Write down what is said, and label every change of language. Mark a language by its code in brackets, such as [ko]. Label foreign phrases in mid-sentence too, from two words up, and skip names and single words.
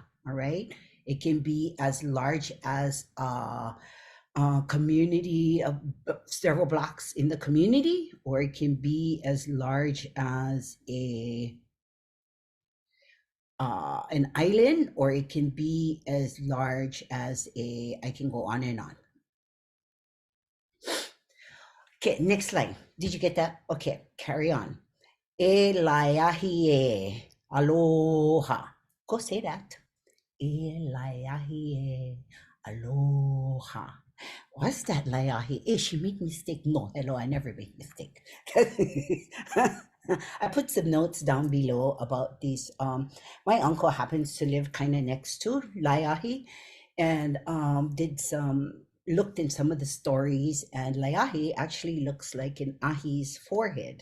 [en] All right, it can be as large as a community of several blocks in the community, or it can be as large as a an island, or it can be as large as a. I can go on and on. Okay, next line. Did you get that? Okay, carry on. [haw] E laiahi e aloha. [en] Go say that. [haw] E laiahi e aloha. [en] What's that laiahi? Eh, she made mistake. No, hello, I never make mistake. I put some notes down below about these. My uncle happens to live kind of next to Laiahi, and did some looked in some of the stories, and Laiahi actually looks like an ahi's forehead.